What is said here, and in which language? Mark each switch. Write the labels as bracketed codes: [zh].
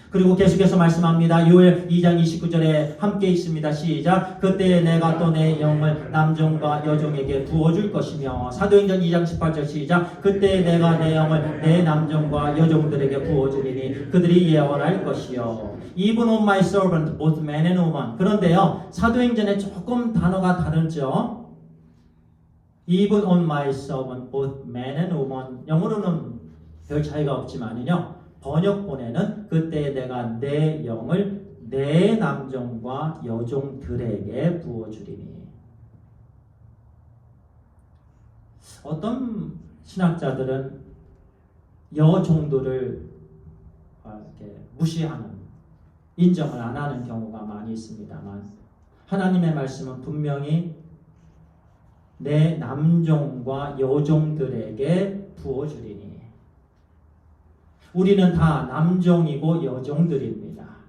[ko] 그리고 계속해서 말씀합니다. 요엘 2장 29절에 함께 있습니다. 시작. 그때 내가 또 내 영을 남종과 여종에게 부어줄 것이며. 사도행전 2장 18절 시작. 그때 내가 내 영을 내 남종과 여종들에게 부어주리니 그들이 예언할 것이요. [en] Even on my servant, both man and woman. [ko] 그런데요, 사도행전에 조금 단어가 다르죠. [en] Even on my servant, both man and woman. [ko] 영어로는 별 차이가 없지만요, 번역본에는 그때 내가 내 영을 내 남종과 여종들에게 부어주리니. 어떤 신학자들은 여종들을 이렇게 무시하는, 인정을 안 하는 경우가 많이 있습니다만, 하나님의 말씀은 분명히 내 남종과 여종들에게 부어주리니, 우리는 다 남종이고 여종들입니다.